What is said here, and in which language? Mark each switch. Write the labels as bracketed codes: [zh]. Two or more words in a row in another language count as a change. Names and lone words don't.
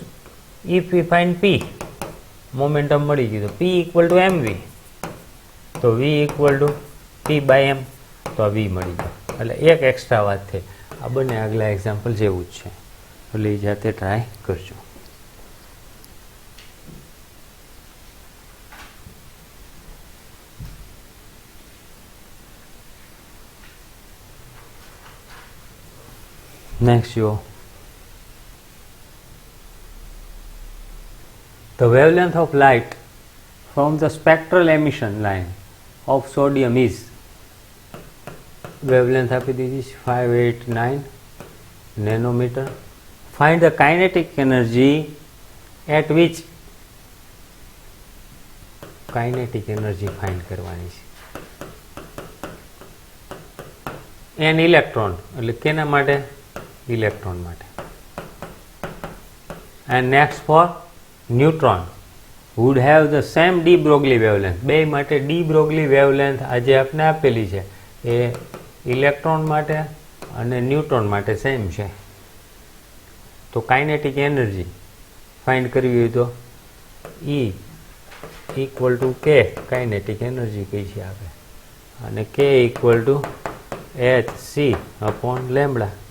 [en] so if we find P momentum [gu] મળી ગયું. તો [en] P equal to mv, [gu] તો [en] V equal to P/m, [gu] તો આ V મળી ગયો. એટલે એક એક્સ્ટ્રા વાત થઈ. આ બંને આગલા એક્ઝામ્પલ જેવું જ છે, એટલે એ જાતે ટ્રાય કરજો. [en] Next, the wavelength of light from the spectral emission line of sodium is, wavelength [gu] આપી દીધી છે [en] 589 nanometer. Find the kinetic energy at which, kinetic energy find [gu] કરવાની છે. [en] an electron, [gu] એટલે કેના માટે? ઇલેક્ટ્રોન માટે. [en] And next for neutron would have the same de Broglie wavelength. [gu] બે માટે de Broglie wavelength આજે આપને આપેલી છે, એ ઇલેક્ટ્રોન માટે અને ન્યુટ્રોન માટે સેમ છે. તો [en] kinetic energy find [gu] કરવી હોય તો [en] E equal to [gu] કે [en] kinetic energy [gu] કઈ છે આપણે, અને [en] K equal to hc upon lambda.